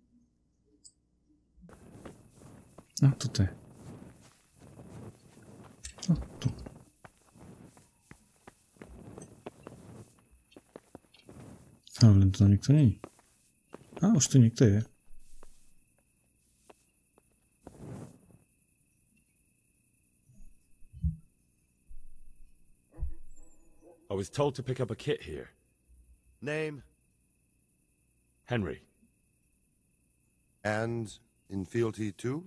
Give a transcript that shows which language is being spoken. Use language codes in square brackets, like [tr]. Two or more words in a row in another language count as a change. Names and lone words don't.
[sk] No, toto je. No, tu. Ale len to nikto není. A, už tu niekto je. [en] I was told to pick up a kit here. Name? Henry. And in fealty too?